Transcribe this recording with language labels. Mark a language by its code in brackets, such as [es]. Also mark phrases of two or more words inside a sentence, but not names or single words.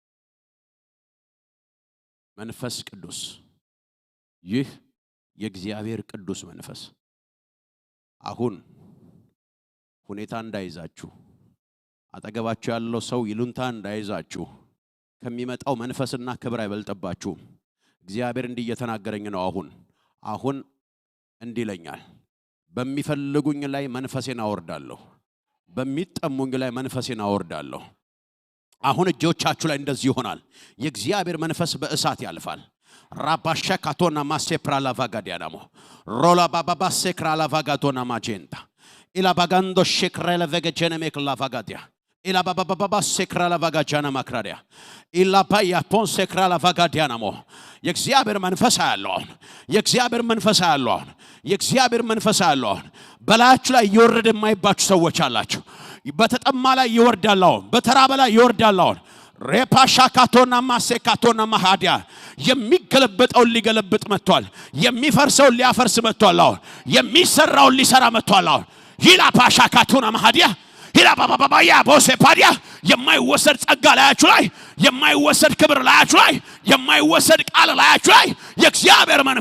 [am] መንፈስ ቅዱስ ይህ የእግዚአብሔር ቅዱስ መንፈስ አሁን ሁኔታ እንዳይዛችሁ አጠገባችሁ ያለው ሰው ይሉንታ እንዳይዛችሁ ከሚመጣው መንፈስና ክብር አይበልጥባችሁ እግዚአብሔር እንዲህ እየተናገረኝ ነው አሁን እንዲለኛል በሚፈልጉኝ ላይ መንፈሴን አወርዳለሁ በሚጠሙኝ ላይ መንፈሴን አወርዳለሁ አሁን እጆቻችሁ ላይ እንደዚህ ይሆናል የእግዚአብሔር መንፈስ በእሳት ያልፋል ራባሻካቶና ማሴፕራላ ቫጋዲያናሞ ሮላ ባባባ ሴክራላ ቫጋቶና ማጀንታ ኢላ ባጋንዶ ሼክራላ ቬገጀነ ሜክላ ቫጋዲያ ኢላ ባባባ ሴክራላ ቫጋጃና ማክራዲያ ኢላ ባያ ፖን ሴክራላ ቫጋዲያናሞ የእግዚአብሔር መንፈስ ያለው የእግዚአብሔር መንፈስ ያለው የእግዚአብሔር መንፈስ ያለው በላያችሁ ላይ ይወርድ የማይባችሁ ሰዎች አላችሁ በተጠማ ላይ ይወርዳል በተራበ ላይ ይወርዳል ሬፓሻካቶና ማሴካቶና ማሃዲያ የሚገለበጠው ሊገለብጥ መጥቷል የሚፈርሰው ሊያፈርስ መጥቷል የሚሰራው ሊሰራ መጥቷል ሂላ ፓሻካቶና ማሃዲያ ሂላ ባባባያ ቦሴፓዲያ የማይወሰድ ጸጋ ላያችሁ ላይ የማይወሰድ ክብር ላያችሁ ላይ የማይወሰድ ቃል ላያችሁ ላይ የእግዚአብሔር